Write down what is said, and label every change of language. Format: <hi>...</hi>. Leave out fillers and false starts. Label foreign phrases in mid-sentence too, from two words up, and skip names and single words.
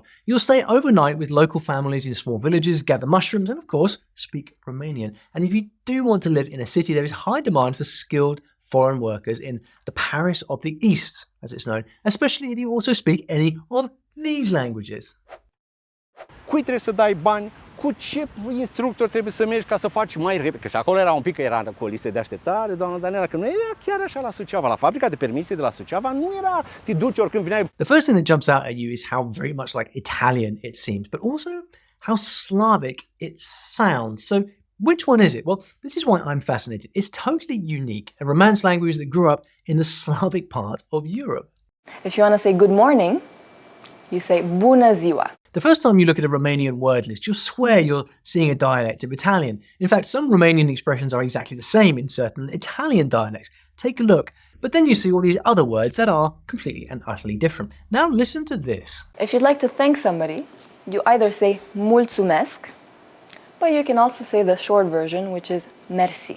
<en>You'll stay overnight with local families in small villages, gather mushrooms, and of course, speak Romanian. And if you do want to live in a city, there is high demand for skilled foreign workers in the Paris of the East, as it's known, especially if you also speak any of these languages.</en> <ro>Cui trebuie să dai bani, cu ce instructor trebuie să mergi ca să faci mai repede, că și acolo era un pic, era cu o listă de așteptare, doamna Daniela, că nu era chiar așa la Suceava, la fabrica de permise de la Suceava nu era, te duci oricând vineai.</ro> <en>The first thing that jumps out at you is how very much like Italian it seems, but also how Slavic it sounds. So which one is it? Well, this is why I'm fascinated. It's totally unique, a Romance language that grew up in the Slavic part of Europe. If you want to say good morning, you say</en> <ro>bună ziua.</ro> <en>The first time you look at a Romanian word list, you'll swear you're seeing a dialect of Italian. In fact, some Romanian expressions are exactly the same in certain Italian dialects. Take a look. But then you see all these other words that are completely and utterly different. Now listen to this. If you'd like to thank somebody, you either say mulțumesc, but you can also say the short version, which is merci.</en>